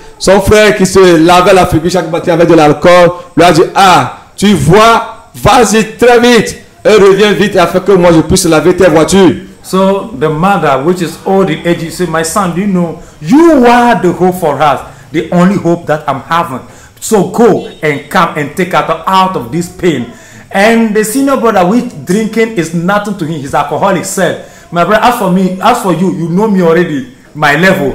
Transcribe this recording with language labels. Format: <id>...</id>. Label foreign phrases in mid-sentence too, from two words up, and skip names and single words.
<fr>Son frère qui se lavait la figure chaque matin avec de l'alcool lui a dit: ah, tu vois, vas-y très vite et reviens vite afin que moi je puisse laver tes voitures.</fr> <en>So the mother, which is old in age, said, my son, do you know, you are the hope for us, the only hope that I'm having. So go and come and take us out of this pain. And the senior brother, which drinking is nothing to him, he's alcoholic, said, my brother, as for me, as for you, you know me already, my level.</en>